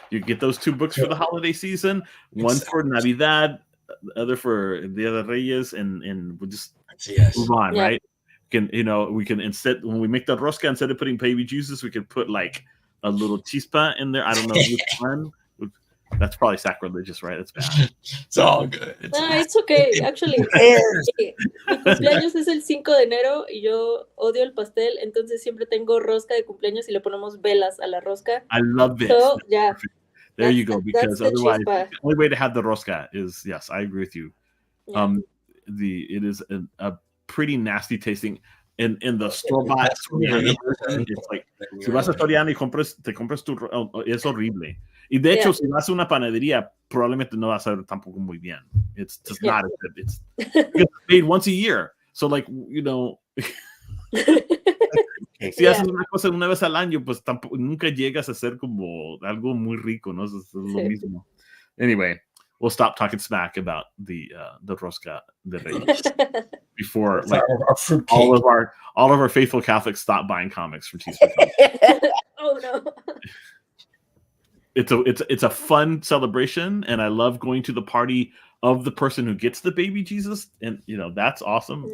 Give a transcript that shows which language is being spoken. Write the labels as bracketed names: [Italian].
[English] You get those 2 books for the holiday season. One for Navidad, the other for Dia de Reyes, and we'll just move on, right? We can instead, when we make the rosca, instead of putting baby Jesus, we could put like a little chispa in there. I don't know which one. That's probably sacrilegious, right? That's bad. It's all good. It's okay. [Spanish] Actually, mi cumpleaños es el 5 de enero y yo odio el pastel, entonces siempre tengo rosca de cumpleaños y le ponemos velas a la rosca. [English] I love it. So, yeah. There you go. Because otherwise, the only way to have the rosca is, yes, I agree with you. Yeah. It is a pretty nasty tasting. In the store-bought, it's like, [Spanish] si vas a Soriana y te compras tu, es horrible. Y de hecho, si vas a una panadería, probablemente no va a ser tampoco muy bien. [English] It's just not as good. It's made once a year. So, like, [Spanish] si haces una cosa una vez al año, pues tampoco, nunca llegas a ser como algo muy rico, ¿no? Es lo mismo. [English] Anyway, we'll stop talking smack about the rosca de Reyes before all of our faithful Catholics stop buying comics from Chispaverse. Oh no. It's a fun celebration, and I love going to the party of the person who gets the baby Jesus, and that's awesome.